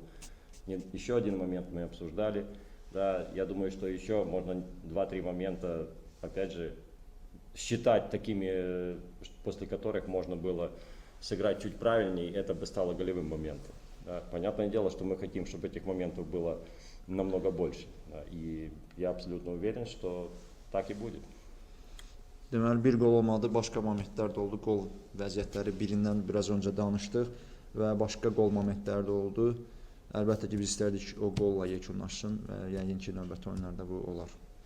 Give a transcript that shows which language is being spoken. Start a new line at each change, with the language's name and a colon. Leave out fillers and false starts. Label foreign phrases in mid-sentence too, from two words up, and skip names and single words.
Russian: Еще один момент мы обсуждали. Да, я думаю, что еще можно 2-3 момента, опять же, считать такими, после которых можно было сыграть чуть правильнее, это бы стало голевым моментом. Да. Понятное дело, что мы хотим, чтобы этих моментов было намного больше. Да, и я абсолютно уверен, что так и будет.
Azerbaijani: Deməli, bir gol olmadı, başqa momentlər də oldu. Gol vəziyyətləri birindən biraz öncə danışdıq və başqa gol momentləri də oldu. Əlbəttə ki, biz istərdik o qolla yekunlaşsın və yəqin ki, növbəti oyunlarda bu olar.